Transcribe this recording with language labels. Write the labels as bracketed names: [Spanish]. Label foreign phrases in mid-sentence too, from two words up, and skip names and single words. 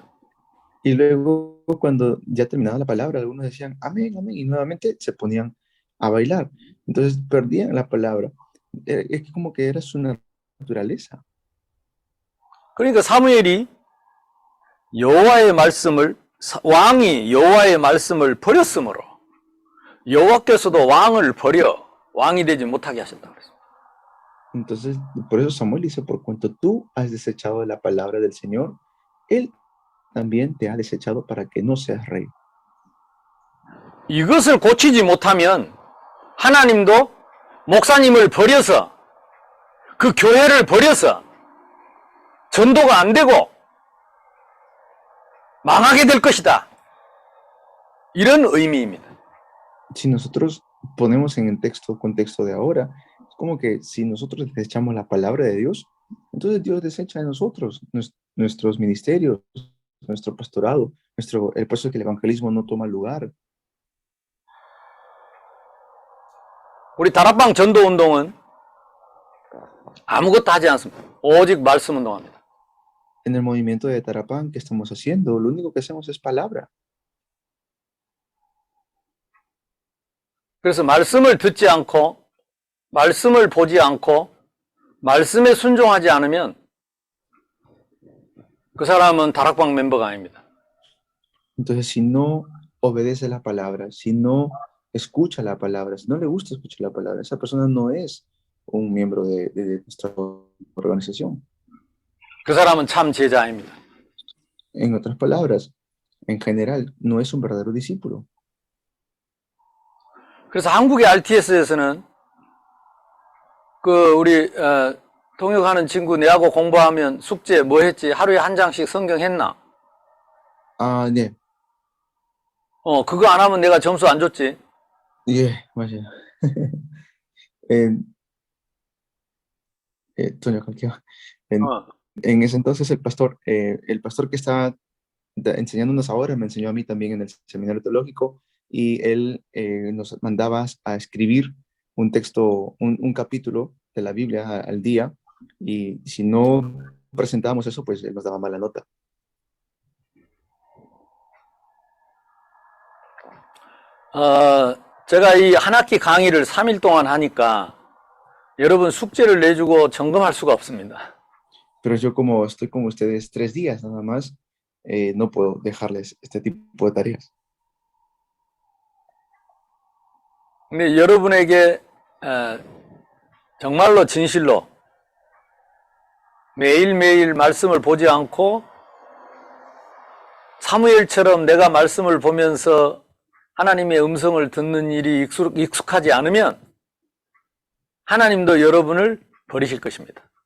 [Spanish] Y luego, cuando ya terminaba la palabra, algunos decían amén, amén, y nuevamente se ponían a bailar. Entonces perdían la palabra. Es que como que era su naturaleza. [Korean] 그러니까 사무엘이 여호와의 말씀을, 왕이 여호와의 말씀을 버렸으므로 여호와께서도 왕을 버려 왕이 되지 못하게 하셨다고 그랬습니다. [Spanish] Entonces, por eso Samuel dice, por cuanto tú has desechado la palabra del Señor, Él también te ha desechado para que no seas rey. [Korean] 이것을 고치지 못하면 하나님도 목사님을 버려서 그 교회를 버려서 전도가 안 되고 망하게 될 것이다. 이런 의미입니다. [Spanish] Si nosotros ponemos en el contexto de ahora, es como que si nosotros desechamos la palabra de Dios, entonces Dios desecha de nosotros nuestros ministerios, nuestro pastorado, el puesto que el evangelismo no toma lugar. [Korean] 우리 다락방 전도 운동은 아무것도 하지 않습니다. 오직 말씀 운동합니다. [Spanish] En el movimiento de Tarapán, ¿qué estamos haciendo? Lo único que hacemos es palabra. [Korean] 그래서 말씀을 듣지 않고 말씀을 보지 않고 말씀에 순종하지 않으면 그 사람은 다락방 멤버가 아닙니다. [Spanish] Entonces, si no obedece la palabra, si no escucha la palabra, si no le gusta escuchar la palabra, esa persona no es un miembro de nuestra organización. [Korean] 그 사람은 참 제자 아닙니다. [Spanish] En otras palabras, en general, no es un verdadero discípulo. [Korean] 그래서 한국의 RTS에서는 그 우리 통역하는 친구 내하고 공부하면 숙제 뭐 했지? 하루에 한 장씩 성경 했나? Ah, 네. 그거 안 하면 내가 점수 안 줬지. 예, 맞아요. 통역할게요. [Spanish] En ese entonces el pastor que está enseñándonos ahora me enseñó a mí también en el seminario teológico y él nos mandaba a escribir un texto, un capítulo de la Biblia al día y si no presentábamos eso, pues él nos daba mala nota. [Korean] 제가 이 한 학기 강의를 3일 동안 하니까 여러분 숙제를 내주고 점검할 수가 없습니다. [Spanish] Pero yo como estoy con ustedes 3 días nada más, no puedo dejarles este tipo de tareas. [Korean] 근데 여러분에게 정말로 진실로 매일매일 말씀을 보지 않고 사무엘처럼 내가 말씀을 보면서 하나님의 음성을 듣는 일이 익숙하지 않으면 하나님도 여러분을 버리실 것입니다.